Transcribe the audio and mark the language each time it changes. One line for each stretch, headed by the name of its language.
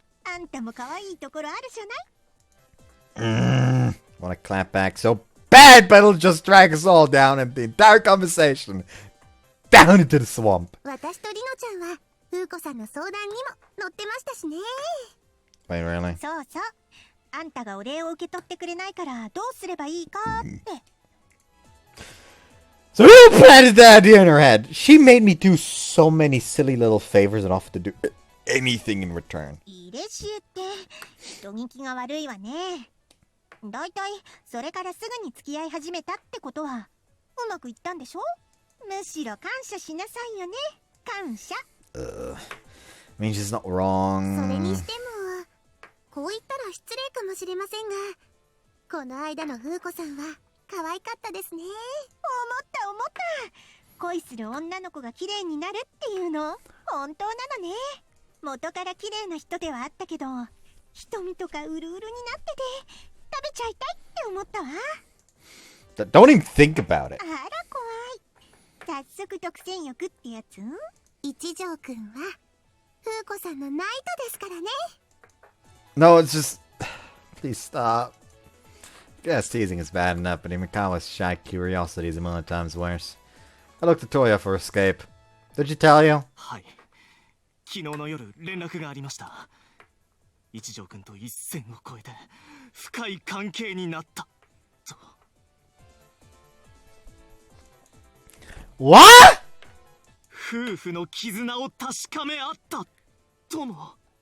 Japanese: あんたも可愛いところあるじゃない？
English: Want to clap back so bad, but it'll just drag us all down and the entire conversation down into the swamp.
Japanese: 私とリノちゃんは、フーコさんの相談にも乗ってましたしね。
English: Wait, really?
Japanese: そうそう。あんたがお礼を受け取ってくれないからどうすればいいかって。
English: So who planted that idea in her head? She made me do so many silly little favors and offered to do anything in return.
Japanese: 入れ知恵って人聞きが悪いわね。だいたいそれからすぐに付き合い始めたってことはうまくいったんでしょ？むしろ感謝しなさいよね。感謝。
English: I mean, she's not wrong.
Japanese: それにしても、こう言ったら失礼かもしれませんが、この間のフーコさんは可愛かったですね。思った思った。恋する女の子が綺麗になるっていうの本当なのね。元から綺麗な人ではあったけど、瞳とかうるうるになってて食べちゃいたいって思ったわ。
English: Don't even think about it.
Japanese: あら怖い。早速独占欲ってやつ？一条くんは風子さんのナイトですからね。
English: No, it's just... Please stop. Yes, teasing is bad enough, but Imikawa's shy curiosity is a million times worse. I looked at Toya for escape. Did she tell you?
Japanese: はい。昨日の夜連絡がありました。一条君と一線を越えて深い関係になったと。
English: What?
Japanese: 夫婦の絆を確かめ合ったとも。